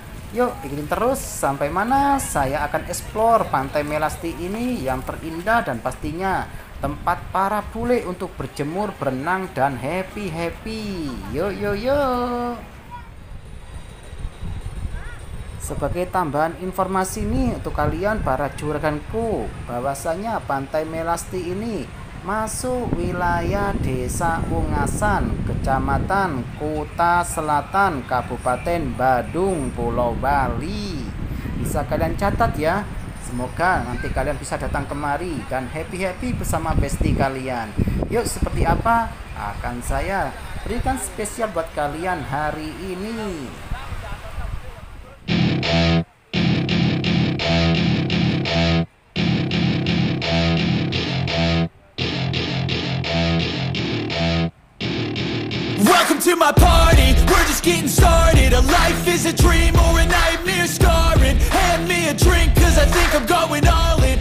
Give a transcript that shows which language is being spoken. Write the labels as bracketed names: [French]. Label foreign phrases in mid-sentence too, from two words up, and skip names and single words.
[Indonesian] Yuk ikutin terus sampai mana saya akan explore Pantai Melasti ini yang terindah dan pastinya tempat para bule untuk berjemur, berenang, dan happy. Yuk. Sebagai tambahan informasi nih untuk kalian para juraganku, bahwasanya Pantai Melasti ini masuk wilayah Desa Ungasan, Kecamatan Kuta Selatan, Kabupaten Badung, Pulau Bali. Bisa kalian catat ya. Semoga nanti kalian bisa datang kemari dan happy bersama bestie kalian. Yuk, seperti apa akan saya berikan spesial buat kalian hari ini. [English] Welcome to my party, we're just getting started. A life is a dream or a nightmare scarring. Hand me a drink cause I think I'm going all in.